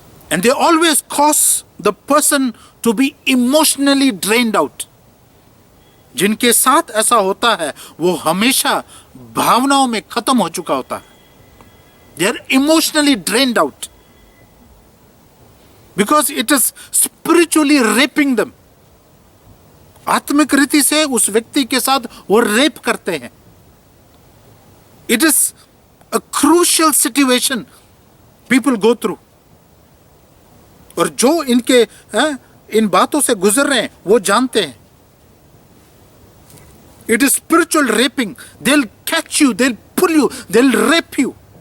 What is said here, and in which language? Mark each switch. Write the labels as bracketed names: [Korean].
[English] And they always cause the person to be emotionally drained out. [Hindi] जिनके साथ ऐसा होता है, वो हमेशा भावनाओं में खत्म हो चुका होता है. [English] They are emotionally drained out. Because it is spiritually raping them. [Hindi] आत्मिक रीति से उस व्यक्ति के साथ वो रेप करते हैं. [English] It is a crucial situation people go through. [Hindi] और जो इनके इन बातों से गुजर रहे हैं, वो जानते हैं. [English] It is spiritual raping. They'll catch you, they'll pull you, they'll rape you.